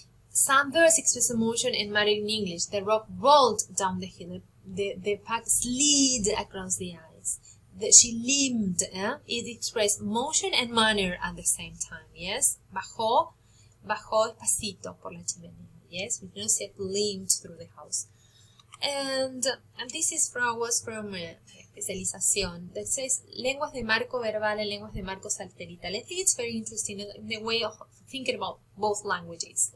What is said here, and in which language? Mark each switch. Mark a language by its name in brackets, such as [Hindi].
[English] Some verbs express emotion and matter in English. The rock rolled down the hill. The pack slid across the ice. She limped. It expressed motion and manner at the same time. Yes, [Spanish] bajó despacito por la chimenea. [English] Yes, we don't say limped through the house. And this was from especialización that says [Spanish] lenguas de marco verbal [English] and [Spanish] lenguas de marco salterital. [English] I think it's very interesting in the way of thinking about both languages.